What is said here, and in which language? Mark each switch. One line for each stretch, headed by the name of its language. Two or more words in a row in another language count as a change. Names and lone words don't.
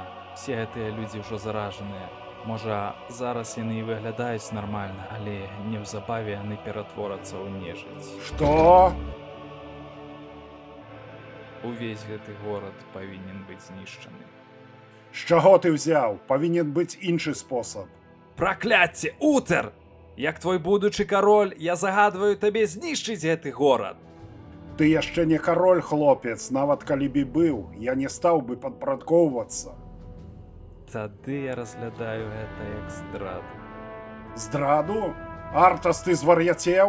Belarusian: Все гэтыя людзі ўжо заражаныя. Можа, зараз яны і выглядаюць нармальна, але неўзабаве яны ператворацца ў нежыць. Што? Увесь гэты горад павінен быць знішчаны.
Ukrainian: З чого ти взяв? Повинен бути інший спосіб. Прокляття, Утер!
Belarusian: Як твой будучы король, я загадываю табе знішчыць гэты горад. Ты яшчэ не кароль, хлопец, нават калі б і быў, я не стаў бы падпарадкоўвацца. Тады я разглядаю гэта як здраду. Здраду? Артас, ты звар'яцеў?